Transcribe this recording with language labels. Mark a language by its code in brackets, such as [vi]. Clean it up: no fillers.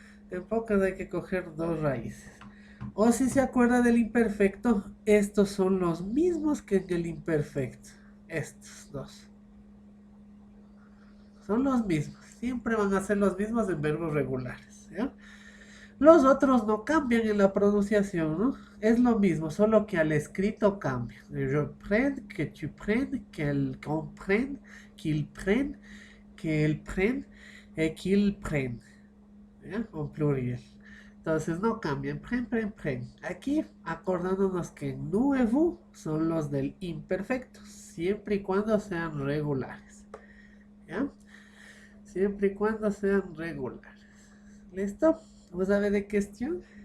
[es] En pocas hay que coger dos raíces. O si se acuerda del imperfecto, estos son los mismos que en el imperfecto. Estos dos. Son los mismos. Siempre van a ser los mismos en verbos regulares, ¿ya? Los otros no cambian en la pronunciación, ¿no? Es lo mismo, solo que al escrito cambia. [fr] Je prenne, que tu prennes, qu'elle comprenne, qu'il prenne, qu'elle prenne, et qu'il prenne, [es] ¿ya? [fr] En pluriel. [es] Entonces no cambian. Pren. Aquí acordándonos que [fr] nous et vous [es] son los del imperfecto, siempre y cuando sean regulares, ¿ya? Siempre y cuando sean regulares. ¿Listo? ¿Vos sabés de cuestión?